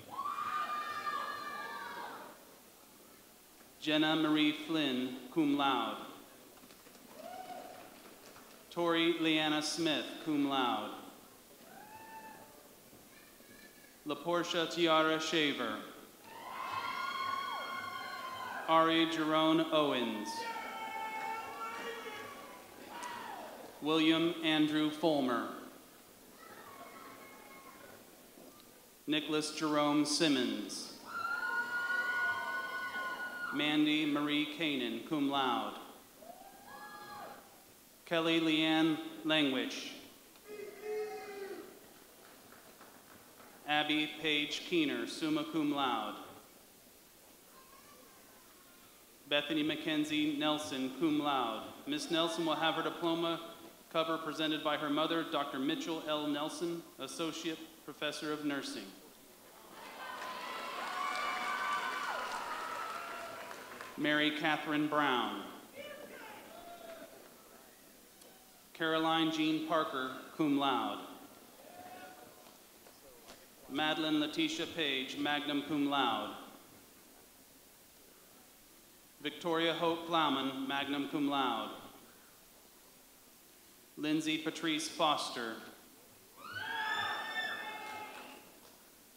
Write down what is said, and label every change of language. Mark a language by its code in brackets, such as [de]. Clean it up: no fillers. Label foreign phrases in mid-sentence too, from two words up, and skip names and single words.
[en] Jenna Marie Flynn, [la] cum laude. [en] Tori Leanna Smith, [la] cum laude. [en] LaPortia Tiara Shaver. Ari Jerome Owens. William Andrew Fulmer. Nicholas Jerome Simmons. Mandy Marie Kanan, [la] cum laude. [en] Kelly Leanne Langwish. Abby Paige Keener, [la] summa cum laude. [en] Bethany Mackenzie Nelson, [la] cum laude. [en] Ms. Nelson will have her diploma cover presented by her mother, Dr. Mitchell L. Nelson, Associate Professor of Nursing. Mary Catherine Brown. Caroline Jean Parker, [la] cum laude. [en] Madeline Letitia Page, [la] magna cum laude. [en] Victoria Hope Plowman, [la] magna cum laude. [en] Lindsay Patrice Foster.